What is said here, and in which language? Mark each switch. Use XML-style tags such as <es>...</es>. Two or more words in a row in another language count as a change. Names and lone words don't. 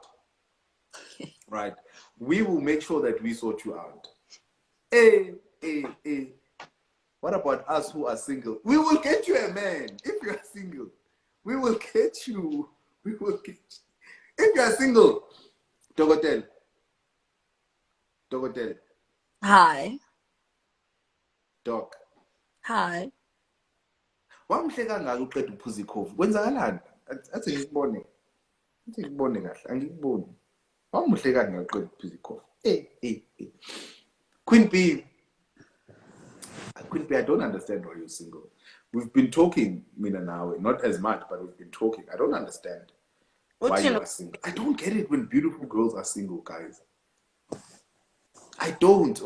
<en>Right? We will make sure that we sort you out. Hey. What about us who are single? We will get you a man. If you are single, we will get you. We will get you. If you are single, Dogotel. Hi. Doc. Hi.</en> <zu>Wamhleka ngalo uqeda uphuza ikhofi. Kwenzakalani? Athi ngikubone. Kahle, angikuboni. Wamhleka ngalo uqeda uphuza ikhofi.</zu> <en>Queen B, I don't understand why you're single. We've been talking, Mina now, not as much, but we've been talking. I don't understand why you are single. I don't get it when beautiful girls are single, guys. I don't.</en>